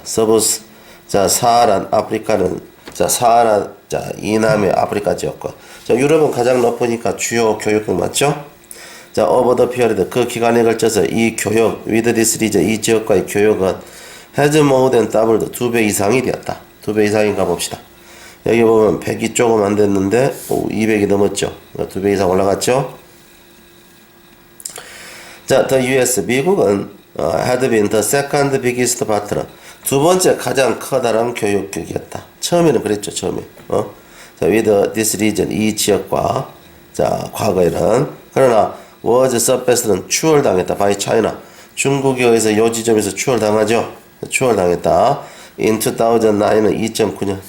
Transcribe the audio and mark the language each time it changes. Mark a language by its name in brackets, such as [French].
[Korean] 서브스 자, 사하란 아프리카는 자, 사하라 자, 이남의 아프리카 지역과 자, 유럽은 가장 높으니까 주요 교역국 맞죠? 자, [English] over the period [Korean] 그 기간에 걸쳐서 이 교역 [English] with this region [Korean] 이 지역과의 교역은 [English] has more than doubled. [Korean] 2배 이상이 되었다. 2배 이상인가 봅시다. 여기 보면 100이 조금 안 됐는데 200이 넘었죠. 2배 이상 올라갔죠. [English] 자, the US [Korean] 미국은 [English] had been the second biggest partner. [Korean] 두 번째 가장 커다란 교육국이었다. 처음에는 그랬죠. 처음에. 자, [English] with this region [Korean] 이 지역과 자, 과거에는 그러나 [English] was suppressed [Korean] 는 추월당했다. [English] by China. [Korean] 중국에 의해서 요 지점에서 추월당하죠. 추월당했다. [English] in 2009 [Korean] 는 2009년.